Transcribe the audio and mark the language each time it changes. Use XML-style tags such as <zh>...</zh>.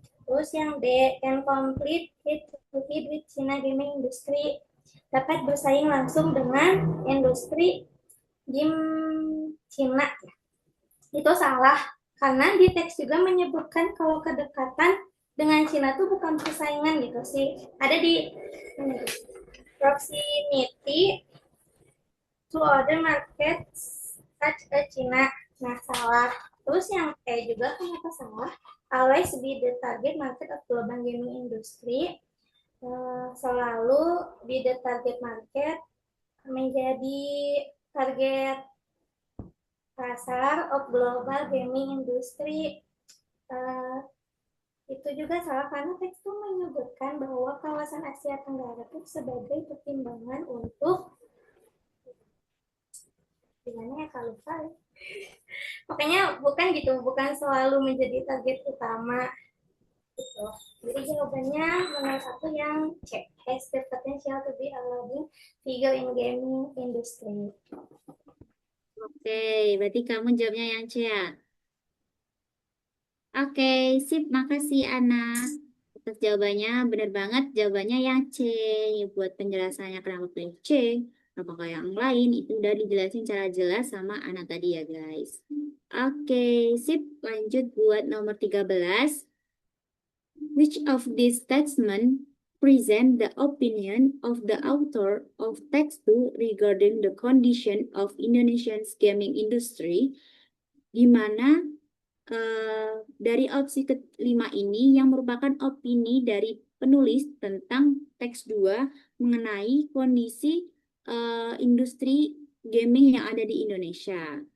<id>Terus yang D,</id> <en>can complete hit to hit with China gaming industry,</en> <id>dapat bersaing langsung dengan industri game Cina. Itu salah karena di teks juga menyebutkan kalau kedekatan dengan Cina tuh bukan persaingan gitu sih. Ada di</id> <en>proximity to other markets such as China.</en> <id>Nah, salah. Terus yang E juga kenapa salah?</id> <en>Always be the target market of global gaming industry.</en> <id>Selalu</id> <en>be the target market,</en> <id>menjadi target pasar</id> <en>of global gaming industry.</en> <id>Itu juga salah karena teks itu menyebutkan bahwa kawasan Asia Tenggara itu sebagai pertimbangan untuk gimana ya kalau lupa. Makanya bukan selalu menjadi target utama gitu. Jadi jawabannya nomor 1 yang C,</id> <en>has the potential to be a leading figure in gaming industry.</en> <id>Oke, berarti kamu jawabnya yang C ya? Oke, sip. Makasih, Ana. Atas jawabannya, benar banget. Jawabannya yang C. Buat penjelasannya kenapa pilih C, apakah yang lain, itu udah dijelasin secara jelas sama anak tadi ya guys. Oke, sip. Lanjut buat nomor 13.</id> <en>Which of these statements present the opinion of the author of text 2 regarding the condition of Indonesia's gaming industry?</en> <id>Di mana dari opsi kelima ini yang merupakan opini dari penulis tentang teks 2 mengenai kondisi industri gaming yang ada di Indonesia.</id>